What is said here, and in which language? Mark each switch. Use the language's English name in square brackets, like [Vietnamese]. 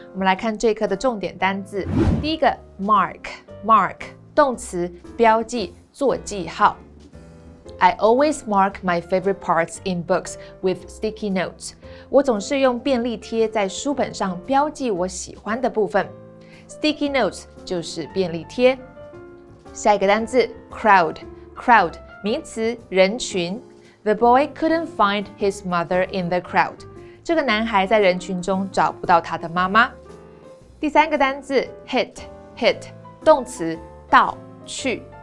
[Chinese] 我们来看这一课的重点单字。第一个 mark 动词，标记，做记号。 [English] I always mark my favorite parts in books with sticky notes. [Chinese] 我总是用便利贴在书本上标记我喜欢的部分。 Sticky notes 就是便利贴。下一个单字 crowd 名词，人群。 [English] The boy couldn't find his mother in the crowd. [Chinese] 这个男孩在人群中找不到他的妈妈。第三个单字 hit 动词，到，去。